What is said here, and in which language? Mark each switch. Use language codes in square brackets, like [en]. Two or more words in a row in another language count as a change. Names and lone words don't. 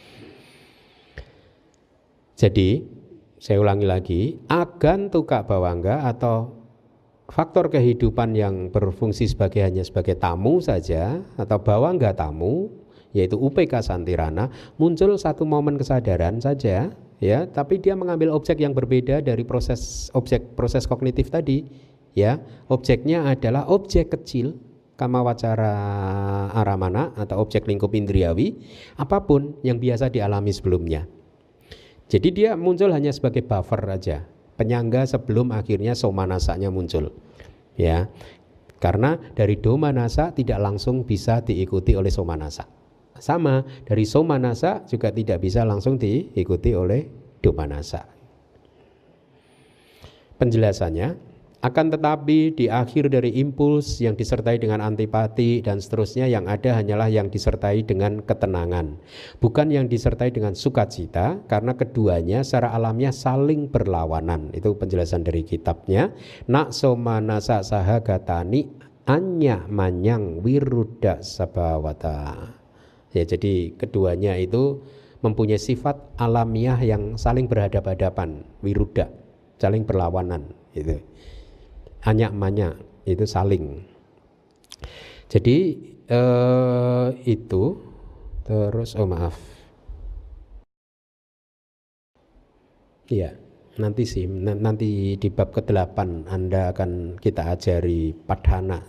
[id] Jadi saya ulangi lagi, [pi] agantuka bawangga [id] atau faktor kehidupan yang berfungsi hanya sebagai tamu saja atau bawangga tamu, yaitu [pi] UPK Santirana, [id] muncul satu momen kesadaran saja, ya, tapi dia mengambil objek yang berbeda dari proses kognitif tadi. Ya, objeknya adalah objek kecil [pi] kama wacara aramana [id] atau objek lingkup indriawi apapun yang biasa dialami sebelumnya. Jadi dia muncul hanya sebagai buffer aja, penyangga sebelum akhirnya somanasanya muncul. Ya. Karena dari domanasa tidak langsung bisa diikuti oleh somanasa. Sama, dari somanasa juga tidak bisa langsung diikuti oleh domanasa. Penjelasannya, akan tetapi di akhir dari impuls yang disertai dengan antipati dan seterusnya, yang ada hanyalah yang disertai dengan ketenangan, bukan yang disertai dengan sukacita, karena keduanya secara alamiah saling berlawanan. Itu penjelasan dari kitabnya. [pi] Nak somanasa sahagatani anya manyang wiruda sabawata. [id] Ya, jadi keduanya itu mempunyai sifat alamiah yang saling berhadapan-hadapan, wiruda, saling berlawanan gitu. Anyak-manyak itu saling. Jadi itu terus ya, nanti di bab ke-8 Anda akan kita ajari padhana.